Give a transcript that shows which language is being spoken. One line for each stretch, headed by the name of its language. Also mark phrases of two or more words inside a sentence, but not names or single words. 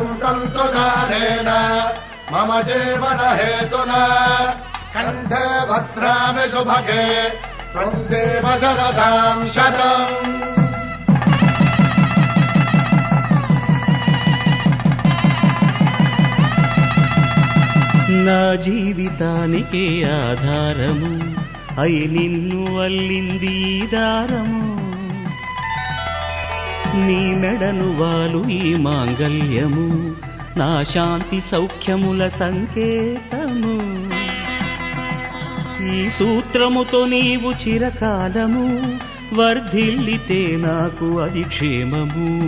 Sanskrit: भवन्तु दानेन मम जीवन हेतुना कण्ठे भद्रामि शुभगे त्वं जीव शरदां शतम्
Telugu: నా జీవితానికి ఆధారము అయి నిన్ను అల్లింది దారము నీ మెడను వాలు ఈ మాంగల్యము నా శాంతి సౌఖ్యముల సంకేతము ఈ సూత్రముతో నీవు చిరకాలము వర్ధిల్లితే నాకు అది క్షేమము